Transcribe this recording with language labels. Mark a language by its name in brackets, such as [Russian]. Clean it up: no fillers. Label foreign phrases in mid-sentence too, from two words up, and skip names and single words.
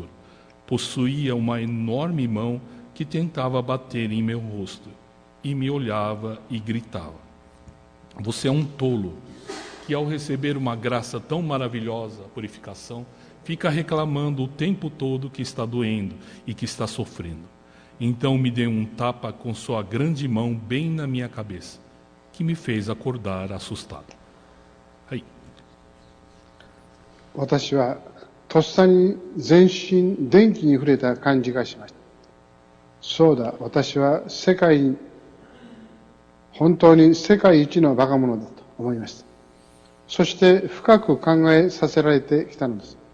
[Portuguese] Possuía uma enorme mão que tentava bater em meu rosto e me olhava e gritava: "Você é um tolo, que ao receber uma graça tão maravilhosa, a purificação, fica reclamando o tempo todo que está doendo e que está sofrendo." Então me deu um tapa com sua grande mão bem na minha cabeça, que me fez acordar assustado. Aí. [Japanese] 私はとっさに全身電気に触れた感じがしました。そうだ、私は本当に世界一のバカ者だと思いました。そして深く考えさせられてきたのです。